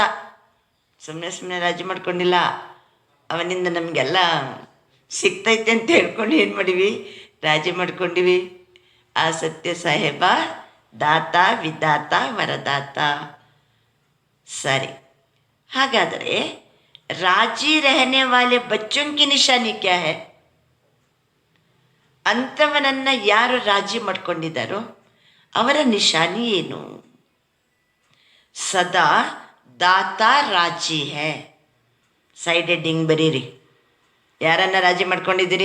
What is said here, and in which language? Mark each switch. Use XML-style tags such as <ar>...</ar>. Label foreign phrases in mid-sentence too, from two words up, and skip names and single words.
<kn>ಸುಮ್ಮನೆ ಸುಮ್ಮನೆ ರಾಜಿ ಮಾಡ್ಕೊಂಡಿಲ್ಲ, ಅವನಿಂದ ನಮಗೆಲ್ಲ ಸಿಗ್ತೈತೆ ಅಂತ ಹೇಳ್ಕೊಂಡು ಏನು ಮಾಡಿವಿ? ರಾಜಿ ಮಾಡ್ಕೊಂಡಿವಿ. ಆ ಸತ್ಯ ಸಾಹೇಬ ದಾತ, ವಿಧಾತ, ವರದಾತ.</kn> <hi>ಸರಿ, ಹಾಗಾದರೆ ರಾಜಿ रहने वाले बच्चों की निशानी क्या है?</hi> <kn>ಅಂಥವನನ್ನು ಯಾರು ರಾಜಿ ಮಾಡ್ಕೊಂಡಿದ್ದಾರೋ ಅವರ ನಿಶಾನಿ ಏನು?</kn> <hi>सदा दाता राज़ी है.</hi> <kn>ಸೈಡ್ ಹೆಡ್ಡಿಂಗ್ ಬರೀರಿ. ಯಾರನ್ನ ರಾಜಿ ಮಾಡ್ಕೊಂಡಿದ್ದೀರಿ?</kn>